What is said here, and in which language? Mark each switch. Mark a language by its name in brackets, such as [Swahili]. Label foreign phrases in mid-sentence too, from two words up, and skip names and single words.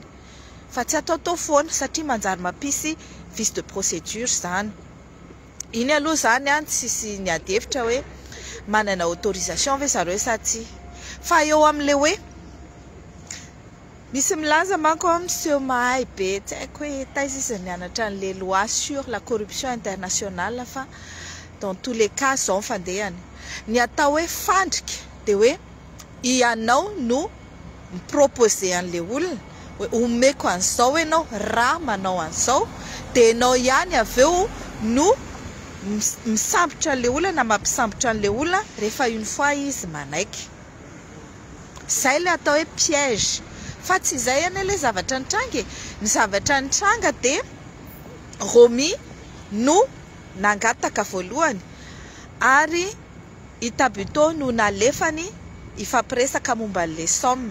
[Malagasy] Fa tsy ataotao foana satria manjary mampisy [French] vice de procédure [Malagasy] zany. Iny aloha zany tsisy niady-hevitra hoe manana autorisation ve zareo sa tsy. Fa eo amin'le hoe misy milaza manko monsieur mahay be tsy haiko hoe taiza izy nianatra an' [French] le loi sur la corruption internationale [Malagasy] fa [French] dans tous les cas [Malagasy] zao fandehany ny atao hoe fandrika dia hoe ianao no miproposé an'le olona hoe omeko an'izao ianao raha manao an'izao dia ianao ihany avy eo no misambotra an'le olona na mampisambotra an'le olona rehefa [French] une fois [Malagasy] izy manaiky. Zay le atao hoe piège fa tsy izay any le zavatra nitranga. Ny zavatra nitranga dia Romy no nangataka voalohany ary i Tabito no nalefany ifampiresaka momba an'le somme.